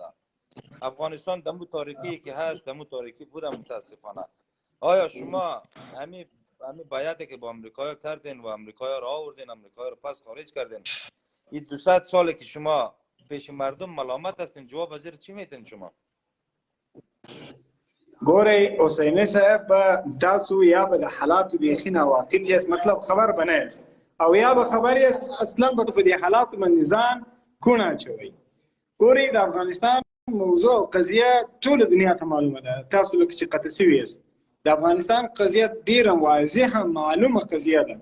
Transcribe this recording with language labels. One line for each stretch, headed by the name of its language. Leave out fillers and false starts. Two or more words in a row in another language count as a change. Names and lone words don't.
Persian: افغانستان دمو تاریکی که هست، دمو تاریکی بوده متاسفانه. آیا شما همین بیعتی که با امریکا کردین و امریکا را آوردین، امریکا را پس خارج کردین، این 200 ساله که شما پیش مردم ملامت هستین، جواب وزیر چی میتین شما؟
Pashto: ګورئ حسیني صاحب به تاسو یا به د حالاتو بیخي ناواقف یاست، مطلب خبر به نه یاست، او یا به خبر یاست اصلا به په دې حالاتو باندې ځان کوڼ اچوئ. ګورئ د افغانستان موضوع او قضیه ټوله دنیا ته معلومه ده. تاسو لکه چې قطع شوي یاست، د افغانستان قضیه ډېره واضحه معلومه قضیه ده.